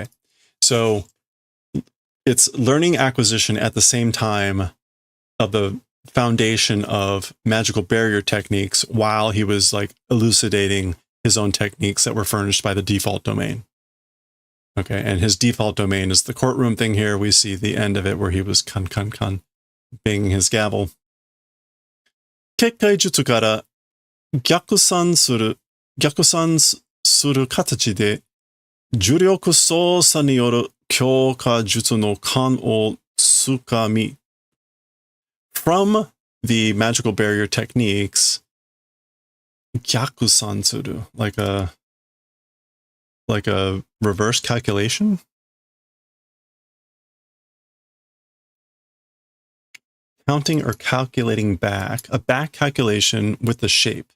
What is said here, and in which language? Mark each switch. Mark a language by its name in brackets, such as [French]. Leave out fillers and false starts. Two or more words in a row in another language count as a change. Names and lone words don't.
[English] So it's learning acquisition at the same time of the foundation of magical barrier techniques while he was like elucidating his own techniques that were furnished by the default domain. Okay, and his default domain is the courtroom thing here. We see the end of it where he was kan, banging his gavel. [Japanese] 結界術から逆算する形で重力操作による強化術の勘を掴み. [English] From the magical barrier techniques, [Japanese] 逆算する, [English] like a reverse calculation? Counting or calculating back, a back calculation with the shape.